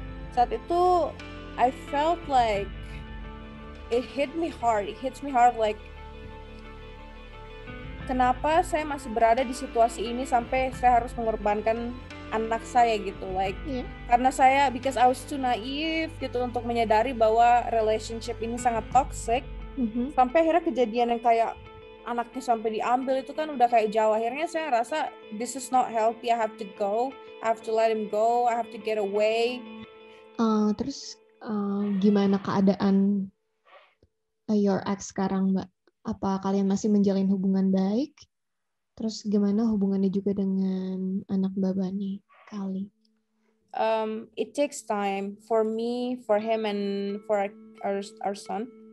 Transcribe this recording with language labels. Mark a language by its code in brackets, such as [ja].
[id] Saat itu [en] I felt like it hits me hard like [id] kenapa saya masih berada di situasi ini sampai saya harus mengorbankan anak saya gitu, like karena [en] because I was too naive [id] gitu untuk menyadari bahwa relationship ini sangat toxic. Sampai akhirnya kejadian yang kayak anaknya sampai diambil itu kan udah kayak jauh. Akhirnya saya rasa [en] this is not healthy, I have to go, I have to let him go, I have to get away. [id] Terus gimana keadaan [en] your ex [id] sekarang, Mbak? Apa kalian masih menjalin hubungan baik? Terus gimana hubungannya juga dengan anak Mbak Bani kali? [en] It takes time for me, for him, and for our son.